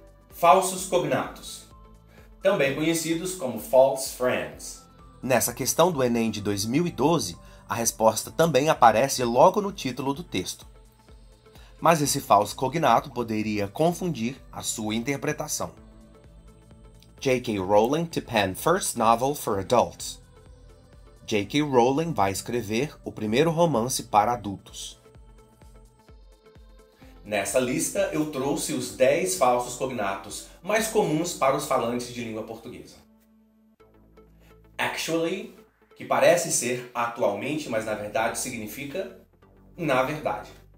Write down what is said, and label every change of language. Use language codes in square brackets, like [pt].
[pt] Falsos cognatos, também conhecidos como false friends. Nessa questão do Enem de 2012, a resposta também aparece logo no título do texto. Mas esse falso cognato poderia confundir a sua interpretação. J.K. [en] Rowling to pen first novel for adults. J.K. [pt] Rowling vai escrever o primeiro romance para adultos. Nessa lista eu trouxe os 10 falsos cognatos mais comuns para os falantes de língua portuguesa. Actually, que parece ser atualmente, mas na verdade significa na verdade.